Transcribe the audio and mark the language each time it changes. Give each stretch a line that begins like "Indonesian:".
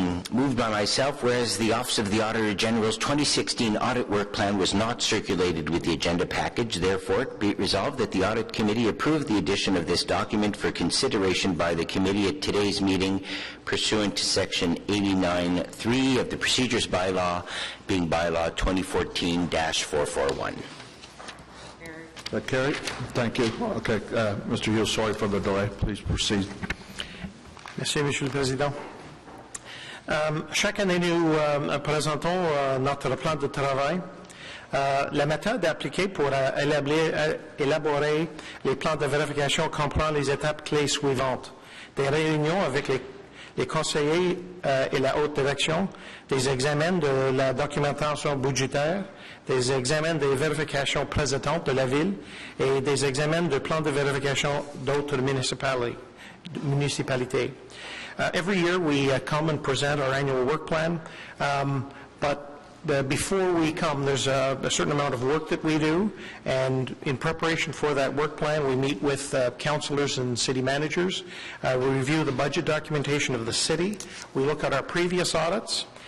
English: Moved by myself, whereas the Office of the Auditor General's 2016 audit work plan was not circulated with the agenda package, therefore be it resolved that the Audit Committee approve the addition of this document for consideration by the committee at today's meeting pursuant to Section 89(3) of the Procedures Bylaw, being Bylaw 2014-441. That carried? Thank you. Okay, Mr. Hughes, sorry for the delay. Please proceed.
French: Merci, Monsieur le Président. Chaque année, nous présentons notre plan de travail. La méthode appliquée pour élaborer les plans de vérification comprend les étapes clés suivantes. Des réunions avec les conseillers et la haute direction, des examens de la documentation budgétaire, des examens des vérifications précédentes de la ville et des examens de plans de vérification d'autres municipalités.
English: Every year we come and present our annual work plan, but before we come, there's a certain amount of work that we do, and in preparation for that work plan, we meet with councillors and city managers. We review the budget documentation of the city. We look at our previous audits.